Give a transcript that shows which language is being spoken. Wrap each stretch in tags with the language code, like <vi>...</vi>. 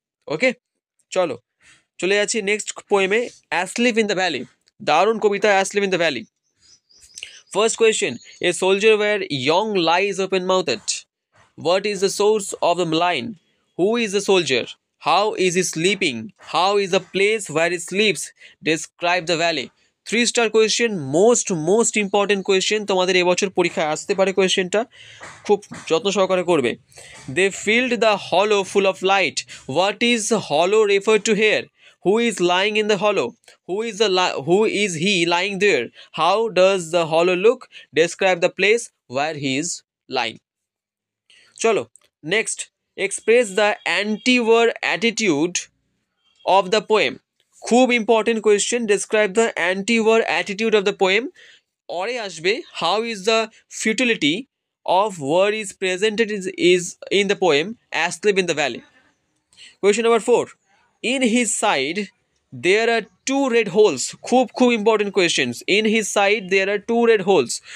<bn>ওকে, চলে যাচ্ছি next পোয়েমে, asleep in the valley. দারুণ কবিতা</bn> <en>Asleep in the valley. First question, a soldier were young lies open mouthed. What is the source of the line? Who is the soldier? How is he sleeping? How is the place where he sleeps? Describe the valley. 3-star question, most important question,</en> <bn>তোমাদের এবছর পরীক্ষায় আসতে পারে কোয়েশ্চেনটা, খুব যত্ন সহকারে করবে।</bn> <en>They filled the hollow full of light. What is hollow referred to here? Who is lying in the hollow? Who is he lying there? How does the hollow look? Describe the place where he is lying.</en> <bn>চলো next,</bn> <en>Express the antiwar attitude of the poem.</en> <bn>খুব</bn> <en>Important question, describe the antiwar attitude of the poem.</en> <bn>অরে আসবে,</bn> <en>How is the futility of war is presented is in the poem asleep in the valley. Question number 4, in his side there are 2 red holes.</en> <bn>খুব</bn> <en>important questions. In his side there are 2 red holes.</en>